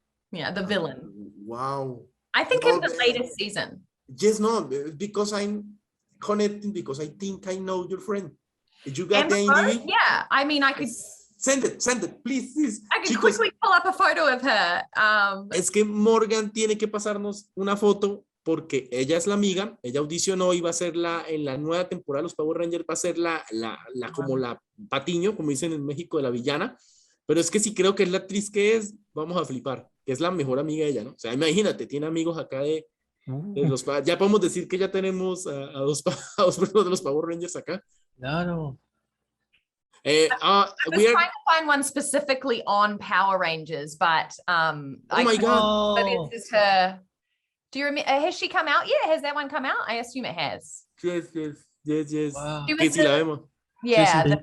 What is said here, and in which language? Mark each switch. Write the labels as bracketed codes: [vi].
[en] Yeah, the villain. Wow. I think in the latest season. Yes, no, because I'm connecting because I think I know your friend. You got Amber the Rose? IMDb? Yeah, I mean, Send it, please. I could [es] Chicos, [en] quickly pull up a photo of her. [es] es que Morgan tiene que pasarnos una foto porque ella es la amiga, ella audicionó y va a ser en la nueva temporada de los Power Rangers, va a ser como la Patiño, como dicen en México, de la villana, pero es que si creo que es la actriz que es, vamos a flipar, que es la mejor amiga de ella, ¿no? O sea, imagínate, tiene amigos acá de los, ya podemos decir que ya tenemos a dos personas de los Power Rangers acá. Claro. [en] I was trying to find one specifically on Power Rangers, but oh my God. But this is her. Do you remember? Has she come out yet? Has that one come out? I assume it has. Yes. Wow. [es] Que si la vemos. [en] Yeah.